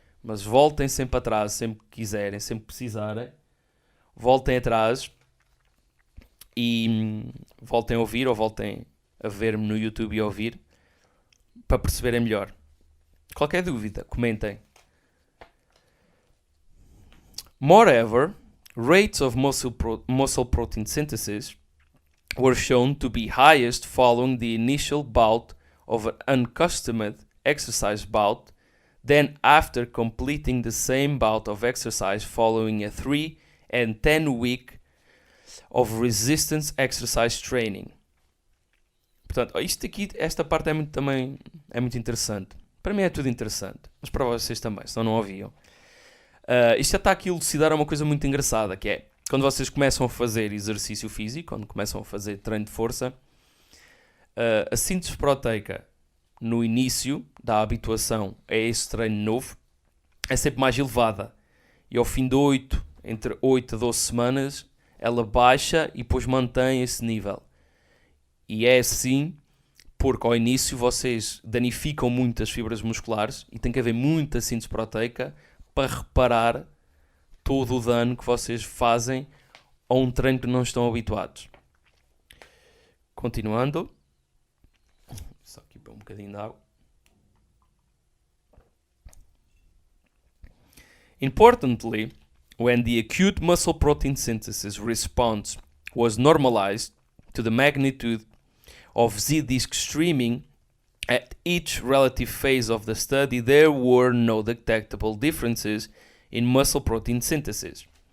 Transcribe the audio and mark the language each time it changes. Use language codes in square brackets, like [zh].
[pt] Mas voltem sempre atrás, sempre que quiserem, sempre que precisarem. Voltem atrás e voltem a ouvir, ou voltem a ver-me no YouTube e a ouvir. para perceberem melhor. Qualquer dúvida, comentem. [en] Moreover, rates of muscle protein synthesis were shown to be highest following the initial bout of an unaccustomed exercise bout than after completing the same bout of exercise following a 3 and 10 week of resistance exercise training. [pt] Portanto, isto aqui, esta parte também é muito interessante. Para mim é tudo interessante, mas para vocês também, senão não ouviam. Isto já está aqui a elucidar uma coisa muito engraçada, que é, quando vocês começam a fazer exercício físico, quando começam a fazer treino de força, a síntese proteica no início da habituação a esse treino novo é sempre mais elevada. E ao fim de entre 8 a 12 semanas, ela baixa e depois mantém esse nível. E é assim porque ao início vocês danificam muito as fibras musculares e tem que haver muita síntese proteica para reparar todo o dano que vocês fazem a um treino que não estão habituados. Continuando. Só aqui para um bocadinho de água. [en] Importantly, when the acute muscle protein synthesis response was normalized to the magnitude of Z-disc streaming at each relative phase of the study, there were no detectable differences in muscle protein synthesis.